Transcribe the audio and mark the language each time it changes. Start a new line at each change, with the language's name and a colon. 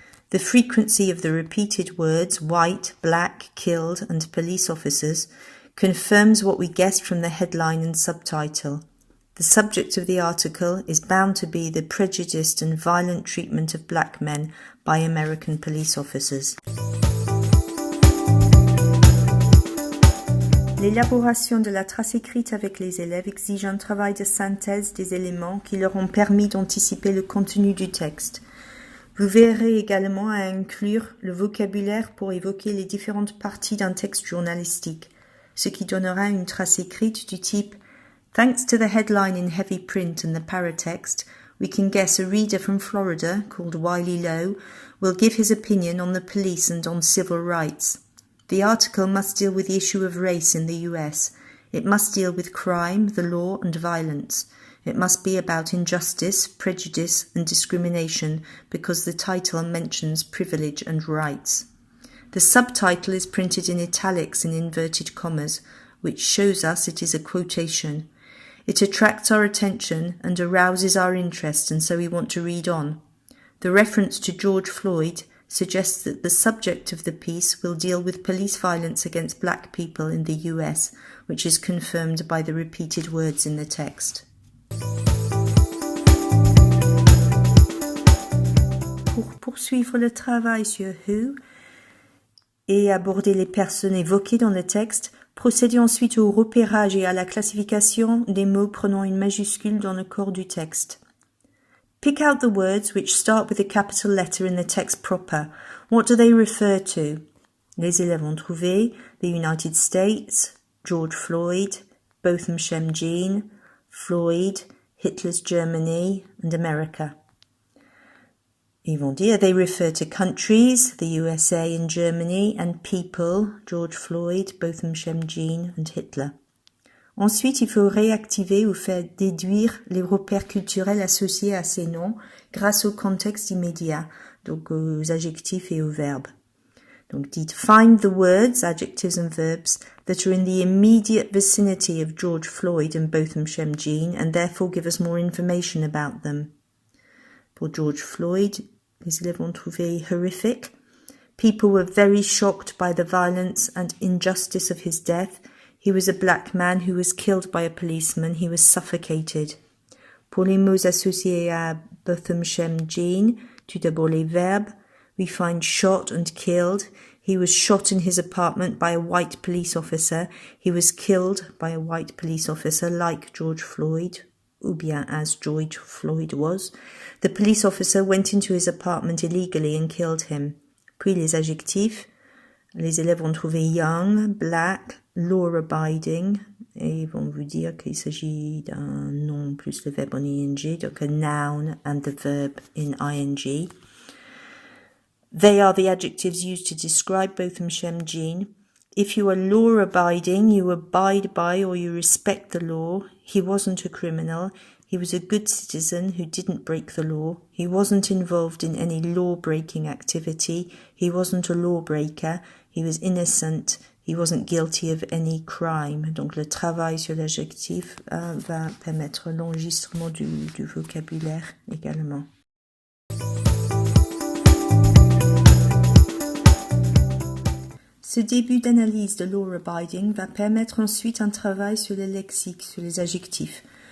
English: The frequency of the repeated words white, black, killed, and police officers confirms what we guessed from the headline and subtitle. The subject of the article is bound to be the prejudiced and violent treatment of black men by American police officers.
French: L'élaboration de la trace écrite avec les élèves exige un travail de synthèse des éléments qui leur ont permis d'anticiper le contenu du texte. Vous verrez également à inclure le vocabulaire pour évoquer les différentes parties d'un texte journalistique, ce qui donnera une trace écrite du type
English: « Thanks to the headline in heavy print and the paratext, we can guess a reader from Florida, called Wiley Lowe, will give his opinion on the police and on civil rights. The article must deal with the issue of race in the US. It must deal with crime, the law, and violence. It must be about injustice, prejudice and discrimination because the title mentions privilege and rights. The subtitle is printed in italics in inverted commas, which shows us it is a quotation. It attracts our attention and arouses our interest, and so we want to read on. The reference to George Floyd suggests that the subject of the piece will deal with police violence against black people in the US, which is confirmed by the repeated words in the text.
French: Pour poursuivre le travail sur who et aborder les personnes évoquées dans le texte, procédez ensuite au repérage et à la classification des mots prenant une majuscule dans le corps du texte.
English: Pick out the words which start with a capital letter in the text proper. What do they refer to?
French: Les élèves ont trouvé
English: the United States, George Floyd, Botham Shem Jean, Floyd, Hitler's Germany, and America.
French: Ils vont dire
English: they refer to countries, the USA and Germany, and people, George Floyd, Botham Shem Jean, and Hitler.
French: Ensuite, il faut réactiver ou faire déduire les repères culturels associés à ces noms grâce au contexte immédiat, donc aux adjectifs et aux verbes. Donc dites
English: find the words, adjectives and verbs, that are in the immediate vicinity of George Floyd and Botham Shem Jean and therefore give us more information about them.
French: Pour George Floyd, les élèves ont trouvé horrific.
English: People were very shocked by the violence and injustice of his death. He was a black man who was killed by a policeman. He was suffocated.
French: Pour les mots associés à Botham Shem Jean, tout d'abord les verbes.
English: We find shot and killed. He was shot in his apartment by a white police officer. He was killed by a white police officer like George Floyd,
French: ou bien
English: as George Floyd was. The police officer went into his apartment illegally and killed him.
French: Puis les adjectifs. Les élèves ont trouvé young, black, law-abiding, et ils vont vous dire qu'il s'agit d'un nom plus le verbe en ing, donc
English: a noun and the verb in ing. They are the adjectives used to describe Botham Shem Jean. If you are law-abiding, you abide by or you respect the law. He wasn't a criminal. He was a good citizen who didn't break the law. He wasn't involved in any law-breaking activity. He wasn't a lawbreaker. He was innocent. He wasn't guilty of any crime.
French: Donc le travail sur l'adjectif va permettre l'enregistrement du vocabulaire également. Ce début d'analyse de law-abiding va permettre ensuite un travail sur le lexique, sur les adjectifs.